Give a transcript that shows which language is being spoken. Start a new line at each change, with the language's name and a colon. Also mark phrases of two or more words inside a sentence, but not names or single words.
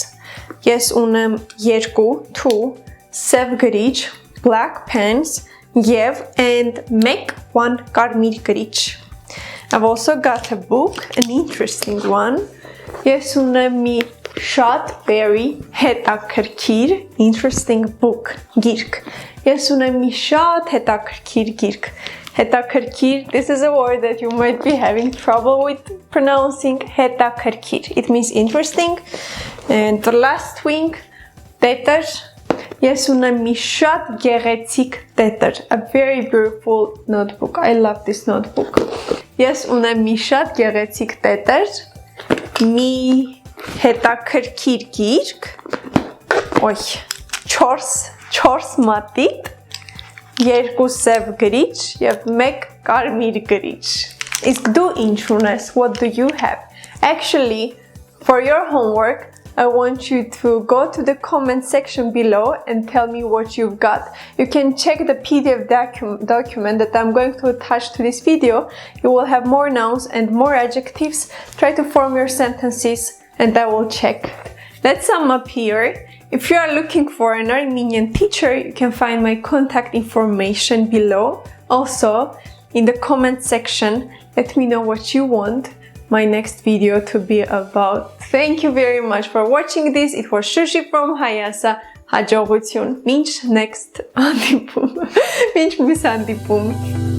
Armenian: Ես ունեմ երկու, 2, սև գրիչ,
English: black pens,
Armenian: yev,
English: and make
Armenian: 1 կարմիր գրիչ.
English: I've also got a book, an interesting one.
Armenian: Ես ունեմ մի շատ very հետաքրքիր,
English: interesting book,
Armenian: գիրք. Ես ունեմ մի շատ հետաքրքիր գիրք. Հետաքրքիր,
English: this is a word that you might be having trouble with pronouncing. հետաքրքիր. It means interesting. And the last wing,
Armenian: տետր. Ես ունեմ մի շատ գեղեցիկ տետր.
English: A very beautiful notebook. I love this notebook.
Armenian: Ես ունեմ մի շատ գեղեցիկ տետր, մի հետաքրքիր գիրք, 4 մատիտ, 2 սև գրիչ և 1 կարմիր գրիչ. Իսկ դու ինչ ունես?
English: What do you have? Actually, for your homework, I want you to go to the comment section below and tell me what you've got. You can check the PDF document that I'm going to attach to this video. You will have more nouns and more adjectives. Try to form your sentences and I will check. Let's sum up here. If you are looking for an Armenian teacher, you can find my contact information below. Also, in the comment section, let me know what you want my next video to be about. Thank you very much for watching this. It was Shushi from Hayasa.
Armenian: Հաջողություն։ Մինչ next հանդիպում։ Մինչ մյուս հանդիպում։